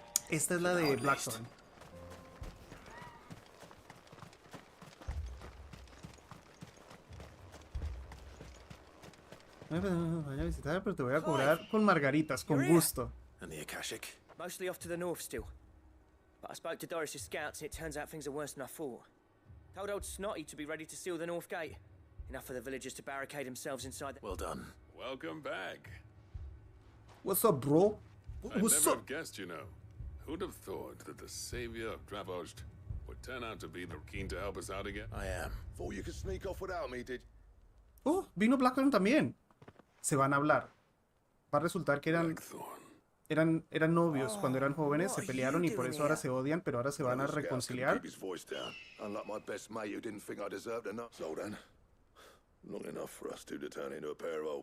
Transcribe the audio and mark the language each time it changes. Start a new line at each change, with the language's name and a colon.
Spanish: Esta es la de Blackthorn. Vaya a visitar, pero te voy a cobrar con margaritas, con gusto.
English: And the Akashic? Mostly off to the north still. But I spoke to Doris's scouts and it turns out things are worse than I thought. Told old Snotty to be ready to seal the north gate. Enough for the villagers to barricade themselves inside the... Well done. Welcome back. What's up, bro? I'd What's never up? have guessed, you know. Who'd have thought that the savior of Dravosht would turn out to be the keen to help us out again? I am. Thought you could sneak off without me, did?
Spanish: Oh, vino Blackthorn también. Se van a hablar. Va a resultar que eran novios cuando eran jóvenes, se pelearon y por eso ahora se odian, pero ahora se van a reconciliar.
English: Keep his voice down. Unlike my best mate who didn't think I deserved enough. Zoltan. Long enough for us two to turn into a pair of old